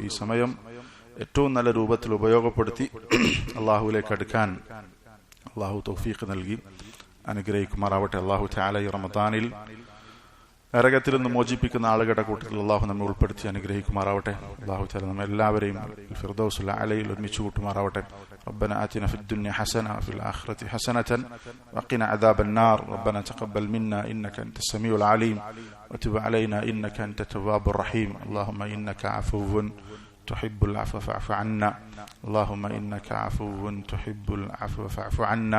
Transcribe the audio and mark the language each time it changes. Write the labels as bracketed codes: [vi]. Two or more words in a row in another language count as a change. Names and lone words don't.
[ml] ഈ സമയം ഏറ്റവും നല്ല രൂപത്തിൽ ഉപയോഗപ്പെടുത്തി അള്ളാഹുവിലേക്ക് അടുക്കാൻ അള്ളാഹു തൗഫീഖ് നൽകി അനുഗ്രഹിക്കുമാറാവട്ടെ. [ar] الله تعالى [ml] ഈ റമദാനിൽ നരകത്തിൽ നിന്ന് മോചിപ്പിക്കുന്ന ആളുകളുടെ കൂട്ടത്തിൽ അള്ളാഹു നമ്മെ ഉൾപ്പെടുത്തി അനുഗ്രഹിക്കുമാറാവട്ടെ. [ar] الله تعالى [ml] നമ്മെ എല്ലാവരെയും ഫിർദൗസുൽ അലയിൽ ഒരുമിച്ച് കൂട്ടുമാറാവട്ടെ. [ar] ربنا آتنا في الدنيا حسنة وفي الآخرة حسنة وقنا عذاب النار. ربنا تقبل منا إنك أنت السميع العليم وتب علينا إنك أنت التواب الرحيم. اللهم إنك عفو تحب العفو فاعف عنا. اللهم إنك عفو تحب العفو فاعف عنا.